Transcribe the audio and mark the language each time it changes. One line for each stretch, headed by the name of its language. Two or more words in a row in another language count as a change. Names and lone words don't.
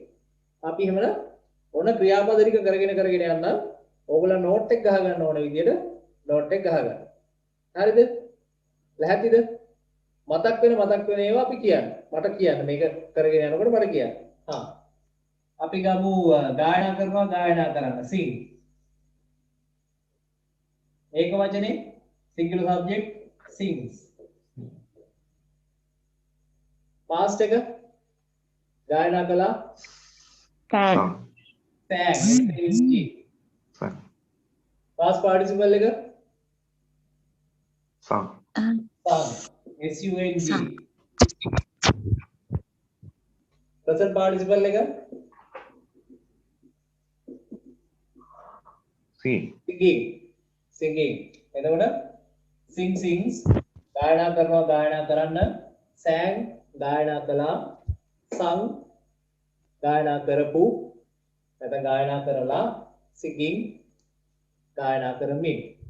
Sinhala: අපි එහෙමනම් ඔන්න ක්‍රියාපද ටික කරගෙන යන්න ඕගොල්ලෝ නෝට් එක ගහ ගන්න ඕන විදියට නෝට් එක ගහ ගන්න. හරිද? ලැහැත්තිද? මතක් වෙන ඒවා අපි කියන්න. මට කියන්න මේක කරගෙන යනකොට මට කියන්න. අපි ගමු ගායනා කරන්න sing. ඒක වචනේ
English: singular subject sings.
Sinhala: past එක ගායනා කළා Sang.
English: sang. past participle
Sinhala: එක Sung.
English: sung. present participle
Sinhala: එක singing. එතකොට sings ගායනා කරන්න sang ගායනා කළා sung ගායනා කරපු නැත්නම් ගායනා කරලා singing ගායනා කරමින්.